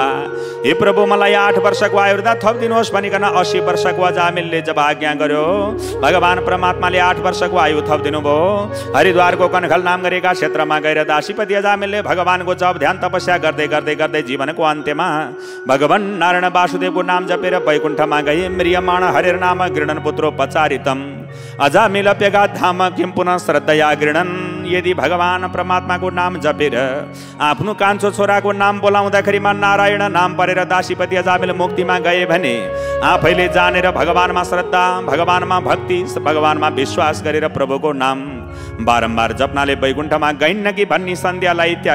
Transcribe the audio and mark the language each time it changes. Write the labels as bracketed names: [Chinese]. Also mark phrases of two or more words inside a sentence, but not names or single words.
[Nepali] हे प्रभु मलाई 8 वर्षको आयु वृद्धा थपिदिनुहोस् भनिकन 80 वर्षको अजामिलले जब आज्ञा गर्यो भगवान परमात्माले 8 वर्षको आयु थपिदिनु भयो। हरिद्वारको कनखल नाम गरेका क्षेत्रमा गएर दासीपति अजामिलले भगवानको जप ध्यान तपस्या गर्दै गर्दै गर्दै जीवनको अन्त्यमा भगवान नारायण वासुदेवको नाम जपेर वैकुण्ठमा गए। [Sanskrit] म्रियमाण हरिर नाम गृणन पुत्रो पचारितम अजामिल प्यगात धाम किम पुनः श्रद्धया गृणन। [Nepali] यदि भगवान परमात्माको नाम जपेर आफ्नो कान्छो छोराको नाम बोलाउँदाखेरिमा नारायण नाम परेर दासीपति अजामिल मुक्तिमा गए भने आफैले जानेर भगवानमा श्रद्धा, भगवानमा भक्ति, भगवानमा विश्वास गरेर प्रभुको नाम बारम्बार जप्नाले वैकुण्ठमा गइन्न कि भन्ने सन्ध्यालाई त्याग।